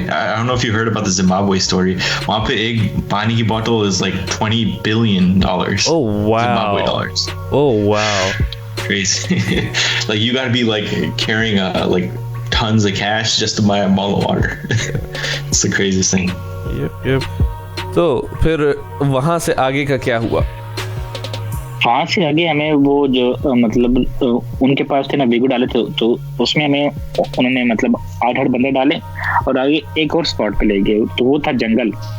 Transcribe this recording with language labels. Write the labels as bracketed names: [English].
[English] I don't know if you heard about the Zimbabwe story. [Hindi] वहाँ पे एक पानी की [English] bottle is like $20 billion. Oh wow! Zimbabwe dollars. Oh wow! Crazy. Like you got to be like carrying like tons of cash just to buy a bottle of water. It's the craziest thing. Yep. [Hindi] तो फिर वहाँ से आगे का क्या हुआ? वहाँ से आगे हमें वो जो मतलब उनके पास थे ना वीगो डाले थे, तो उसमें हमें उन्होंने मतलब 8 बंदे डाले और आगे एक और स्पॉट पे ले गए। तो वो था जंगल।